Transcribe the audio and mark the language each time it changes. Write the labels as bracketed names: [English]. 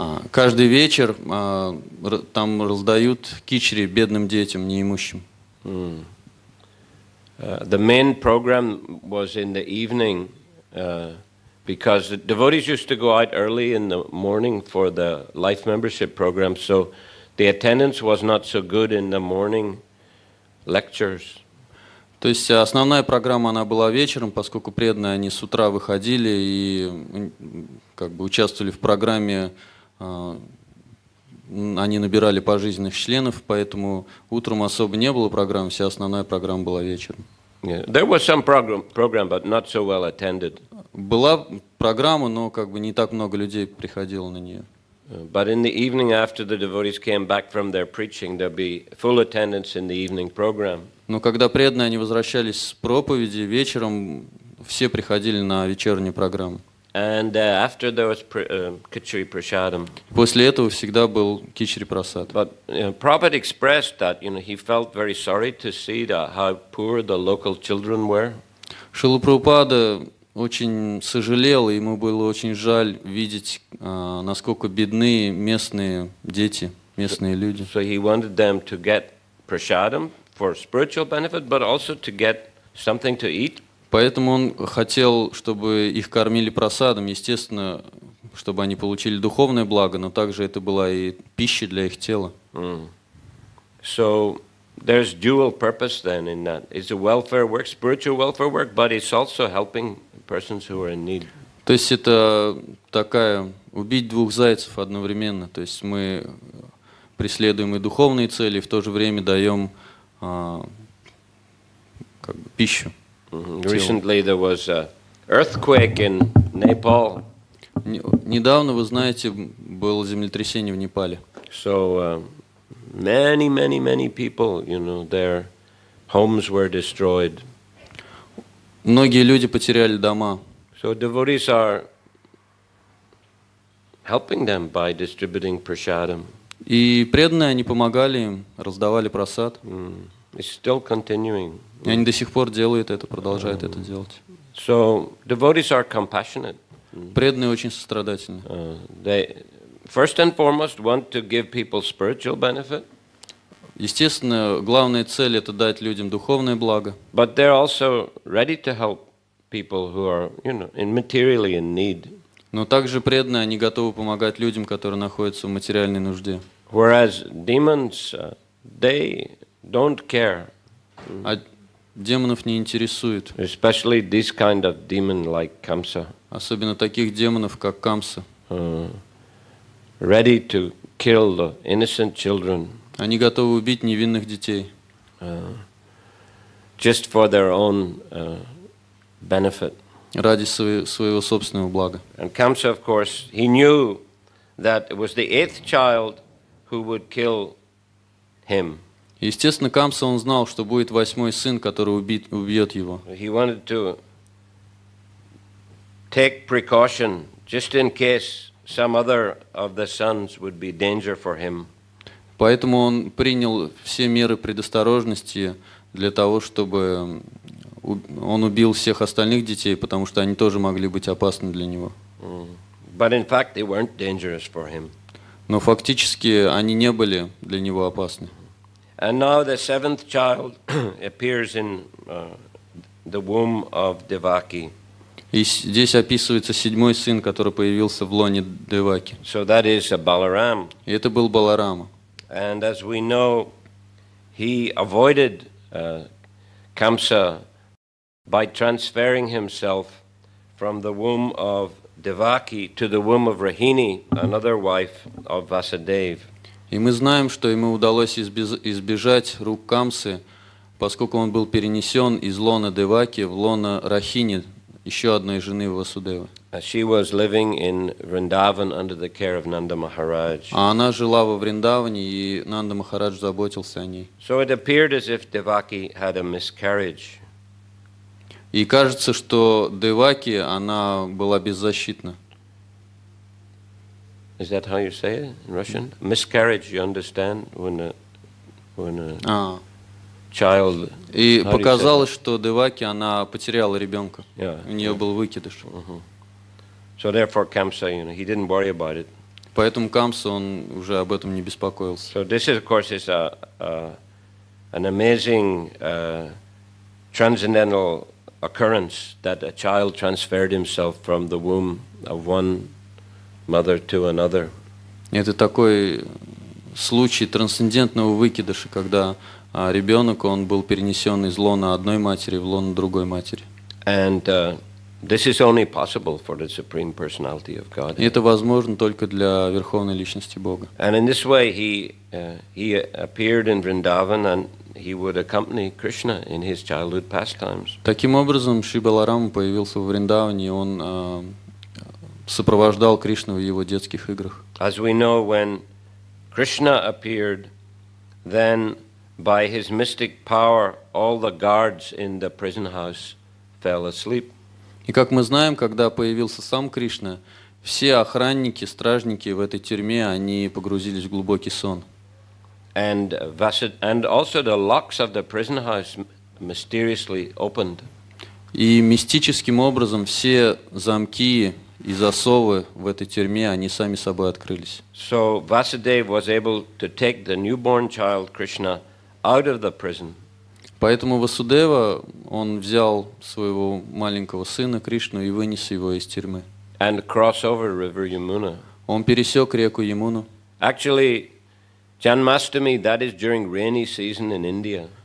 [Russian] каждый вечер там раздают кичри бедным детям, неимущим. [English] The main program was in the evening because the devotees used to go out early in the morning for the life membership program, so the attendance was not so good in the morning lectures. [Russian] То есть основная программа она была вечером, поскольку преданные они с утра выходили и как бы участвовали в программе, они набирали пожизненных членов, поэтому утром особо не было программы, вся основная программа была вечером. [English] Yeah. There was some program, but not so well attended. [Russian] Была программа, но как бы не так много людей приходило на нее. [English] But in the evening, after the devotees came back from their preaching, there'd be full attendance in the evening program. [Russian] Но когда преданные они возвращались с проповеди, вечером все приходили на вечернюю программу. [English] And after there was Khichdi Prasadam. [Russian] После этого всегда был кичри прасад. [English] But Prabhupada expressed that he felt very sorry to see how poor the local children were. [Russian] Шрила Прабхупада очень сожалел, и ему было очень жаль видеть, насколько бедны местные дети, местные люди. [English] So he wanted them to get prasadam for spiritual benefit, but also to get something to eat. [Russian] Поэтому он хотел, чтобы их кормили прасадом, естественно, чтобы они получили духовное благо, но также это была и пища для их тела. [English] So there's dual purpose then in that. It's a welfare work, spiritual welfare work, but it's also helping persons who are in need. [Russian] То есть это такая убить двух зайцев одновременно. То есть мы преследуем и духовные цели, и в то же время даем пищу. [English] Recently there was an earthquake in Nepal. [Russian] Недавно, вы знаете, было землетрясение в Непале. [English] So many people, their homes were destroyed. [Russian] Многие люди потеряли дома. [English] So devotees are helping them by distributing prasadam. [Russian] И преданные, они помогали им, раздавали прасад. [English] It's still continuing. [Russian] И они до сих пор делают это, продолжают это делать. [English] So devotees are compassionate. [Russian] Преданные очень сострадательны. [English] They first and foremost want to give people spiritual benefit. [Russian] Естественно, главная цель это дать людям духовное благо. [English] But they're also ready to help people who are, materially in need. [Russian] Но также преданные, они готовы помогать людям, которые находятся в материальной нужде. [English] Whereas demons, they don't care. [Russian] А демонов не интересует. [English] Especially this kind of demon like Kamsa. [Russian] Особенно таких демонов, как Камса. [English] Ready to kill the innocent children. [Russian] Они готовы убить невинных детей. [English] Just for their own benefit. [Russian] Ради своего собственного блага. [English] And Kamsa, of course, he knew that it was the 8th child who would kill him. [Russian] Естественно, Камса, он знал, что будет 8-й сын, который убьет его. [English] He wanted to take precaution just in case some other of the sons would be danger for him. [Russian] Поэтому он принял все меры предосторожности для того, чтобы он убил всех остальных детей, потому что они тоже могли быть опасны для него. [English] But in fact, they weren't dangerous for him. [Russian] Но фактически они не были для него опасны. [English] And now the 7th child appears in the womb of Devaki. [Russian] И здесь описывается 7-й сын, который появился в лоне Деваки. [English] So that is a Balaram. [Russian] И это был Баларама. [English] And as we know, he avoided Kamsa by transferring himself from the womb of Devaki to the womb of Rahini, another wife of Vasudeva. [Russian] И мы знаем, что ему удалось избежать рук Камсы, поскольку он был перенесен из лона Деваки в лона Рахини, еще одной жены Васудевы. [English] She was living in Vrindavan under the care of Nanda Maharaj. [Russian] А она жила во Вриндаване, и Нанда Махарадж заботился о ней. [English] So it appeared as if Devaki had a miscarriage. [Russian] И кажется, что Деваки, она была беззащитна. [English] Is that how you say it in Russian? Miscarriage, you understand, when a child. [Russian] И показалось, что Деваки, она потеряла ребенка. [English] Yeah, [Russian] У нее был выкидыш. [English] So therefore, Kamsa, he didn't worry about it. [Russian] Поэтому Камса, он уже об этом не беспокоился. [English] So this, of course, is an amazing transcendental occurrence that a child transferred himself from the womb of one mother to another. [Russian] Это такой случай трансцендентного выкидыша, когда ребенок, он был перенесен из лона одной матери в лоно другой матери. [English] And this is only possible for the Supreme Personality of God. [Russian] И это возможно только для Верховной Личности Бога. [English] And in this way, he appeared in Vrindavan, and he would accompany Krishna in his childhood pastimes. [Russian] Таким образом, Шри Баларама появился в Вриндаване, и он сопровождал Кришну в его детских играх. [English] As we know, when Krishna appeared, then by his mystic power, all the guards in the prison house fell asleep. [Russian] И как мы знаем, когда появился сам Кришна, все охранники, стражники в этой тюрьме, они погрузились в глубокий сон. [English] And also the locks of the prison house mysteriously opened. [Russian] И мистическим образом все замки и засовы в этой тюрьме, они сами собой открылись. [English] So Vasudeva was able to take the newborn child Krishna out of the prison. [Russian] Поэтому Васудева, он взял своего маленького сына Кришну и вынес его из тюрьмы. [English] And cross over river Yamuna. [Russian] Он пересек реку Ямуну. [English] Actually, Janmashtami, that is during rainy season in India.